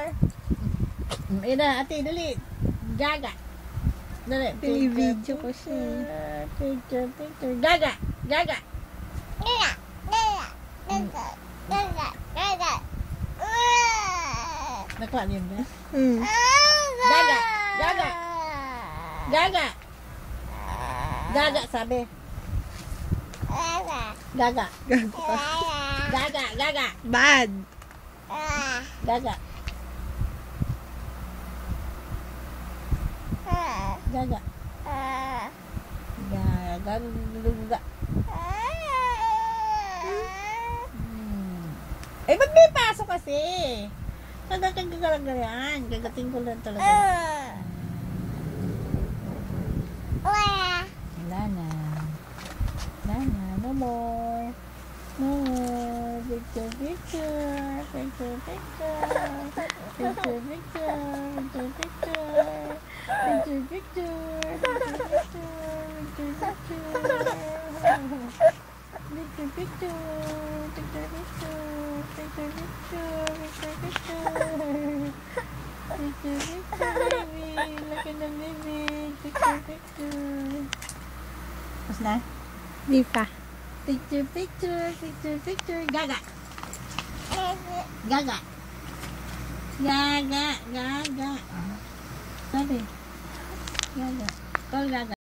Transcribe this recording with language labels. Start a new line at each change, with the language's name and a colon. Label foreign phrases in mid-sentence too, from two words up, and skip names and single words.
Filipino: Ina, ate, dali. Gaga. Dali. Pini-video ko siya.
English: Picture, picture.
Filipino: Gaga. Gaga. Nakuha niyo ba? Gaga. Gaga. Gaga. Gaga, sabi. Gaga. Gago ka. Gaga. Gaga.
English: Bad.
Filipino: Gaga. Gaga. Gaga. Gaga. Eh, ba't may pasok kasi? Gagatin Gagatin ko lang talaga. Wala na. Wala na.
English: No more. No more. Picture, picture. Picture, picture. Picture, picture. Picture, picture. Picture, picture. Picture, picture. Picture, picture. Picture, picture. Picture, picture. Picture, picture. Picture, picture, baby.
Filipino: Laki ng baby.
English: Picture, picture.
Filipino: Tapos na? Di pa.
English: Picture, picture. Picture, picture.
Filipino: Gaga. Gaga. Gaga. Gaga. Sabi. Gaga. Call Gaga.